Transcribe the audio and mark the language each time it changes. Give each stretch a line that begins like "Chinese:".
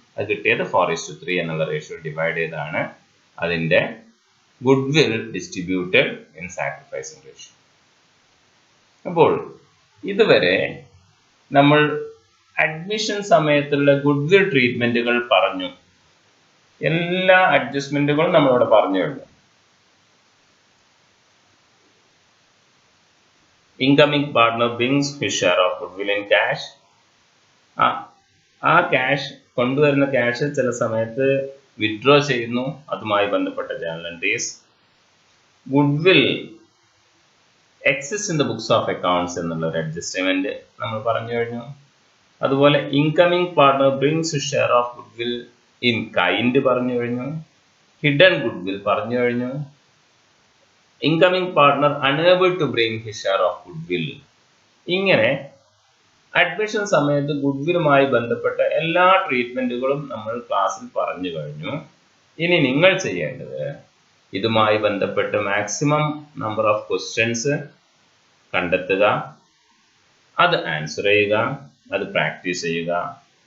Malayalam: അത് കിട്ടിയത് 4:3 എന്നുള്ള റേഷ്യോ ഡിവൈഡ് ചെയ്താണ് അതിന്റെ
English: Goodwill distributed in sacrificing ratio.
Malayalam: അപ്പോൾ ഇതുവരെ നമ്മൾ അഡ്മിഷൻ സമയത്തുള്ള ഗുഡ്വിൽ ട്രീറ്റ്മെന്റുകൾ പറഞ്ഞു. എല്ലാ അഡ്ജസ്റ്റ്മെന്റുകളും നമ്മളിവിടെ പറഞ്ഞു കഴിഞ്ഞു.
English: Incoming partner brings his share of goodwill in cash.
Malayalam: ആ ക്യാഷ് കൊണ്ടുവരുന്ന ക്യാഷ് ചില സമയത്ത് വിഡ്രോ ചെയ്യുന്നു. അതുമായി ബന്ധപ്പെട്ട journal entries.
English: goodwill exist in the books of accounts
Malayalam: എന്നുള്ള ഒരു അഡ്ജസ്റ്റ്മെന്റ് നമ്മൾ പറഞ്ഞു കഴിഞ്ഞു.
English: അതുപോലെ incoming partner brings his share of goodwill in kind
Malayalam: പറഞ്ഞു കഴിഞ്ഞു. ഹിഡൻ ഗുഡ്വിൽ പറഞ്ഞു കഴിഞ്ഞു.
English: Incoming partner unable to bring his share of goodwill.
Malayalam: ഇങ്ങനെ അഡ്മിഷൻ സമയത്ത് ഗുഡ്വില്ലുമായി ബന്ധപ്പെട്ട എല്ലാ ട്രീറ്റ്മെന്റുകളും നമ്മൾ ക്ലാസ്സിൽ പറഞ്ഞു കഴിഞ്ഞു. ഇനി നിങ്ങൾ ചെയ്യേണ്ടത് ഇതുമായി ബന്ധപ്പെട്ട്
English: maximum number of questions
Malayalam: കണ്ടെത്തുക, അത് ആൻസർ ചെയ്യുക, അത് പ്രാക്ടീസ് ചെയ്യുക.